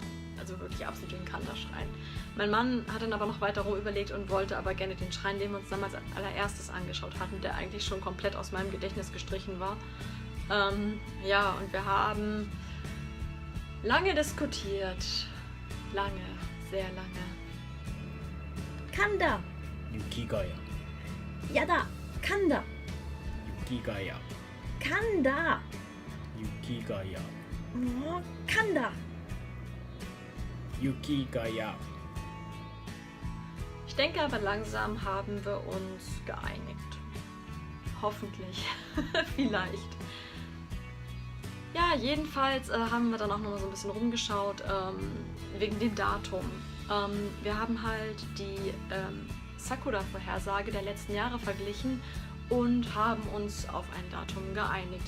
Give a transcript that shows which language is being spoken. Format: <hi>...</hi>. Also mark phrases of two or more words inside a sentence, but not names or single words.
<de>Also wirklich absolut den Kanda-Schrein. Mein Mann hat dann aber noch weiter rum überlegt und wollte aber gerne den Schrein, den wir uns damals als allererstes angeschaut hatten, der eigentlich schon komplett aus meinem Gedächtnis gestrichen war. Und wir haben lange diskutiert. Lange, sehr lange. Kanda!</de> <ja>雪ヶ谷。やだ! Kanda! 雪ヶ谷。 Kanda! 雪ヶ谷。もう Kanda! 雪ヶ谷。</ja> <de>Ich denke aber langsam haben wir uns geeinigt. Hoffentlich. Vielleicht. Ja, jedenfalls haben wir dann auch noch mal so ein bisschen rumgeschaut wegen dem Datum. Wir haben halt die Sakura-Vorhersage der letzten Jahre verglichen und haben uns auf ein Datum geeinigt.</de>